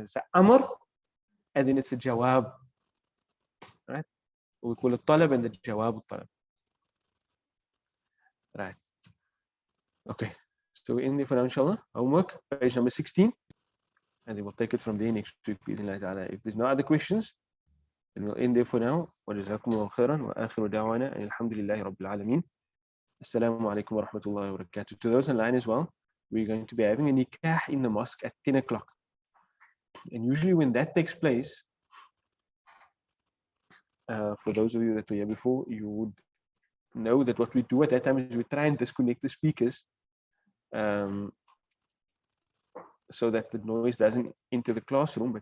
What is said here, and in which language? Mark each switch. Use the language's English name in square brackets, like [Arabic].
[English] It's an amr and then it's a jawab, right? We call it talab and the jawab talab. Right. Okay. So we end there for now, inshallah. Homework, page number 16. And then we'll take it from there next week. If there's no other questions, then we'll end there for now. [Arabic] وجزاكم الله خيرا وآخر دعوانا أن الحمد لله رب العالمين. Assalamu alaikum wa rahmatullahi wa barakatuh. [English] To those online as well, we're going to be having a nikah in the mosque at 10 o'clock. And usually when that takes place, for those of you that were here before, you would know that what we do at that time is we try and disconnect the speakers so that the noise doesn't enter the classroom.